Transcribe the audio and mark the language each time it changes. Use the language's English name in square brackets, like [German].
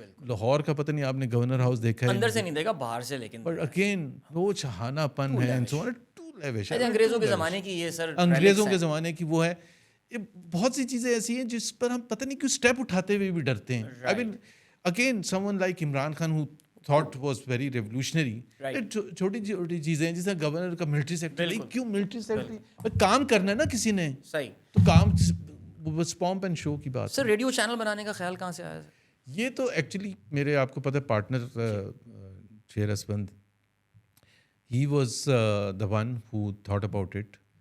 [Urdu] لاہور کا پتہ نہیں آپ نے گورنر ہاؤس دیکھا ہے, اندر سے نہیں دیکھا, باہر سے. لیکن [English] but again [Urdu] وہ چہانا پن ہے, انگریزوں کے زمانے کی, یہ سر انگریزوں کے زمانے کی وہ ہے. بہت سی چیزیں ایسی ہیں جس پر ہم پتہ نہیں کیوں اسٹیپ اٹھاتے ہوئے بھی ڈرتے ہیں. [English] I mean again someone like Imran Khan thought was very revolutionary. [Urdu] چھوٹی چھوٹی چیزیں جیسے گورنر کا ملٹری سیکٹری, کیوں ملٹری سیکٹری؟ کام کرنا ہے نا کسی نے, صحیح, تو کام بس [English] pomp and show [Urdu] کی بات. سر ریڈیو چینل بنانے کا خیال کہاں سے آیا؟ یہ تو ایکچولی میرے, آپ کو پتہ ہے, پارٹنر شیر اسپند, [English] he was the one who thought about it.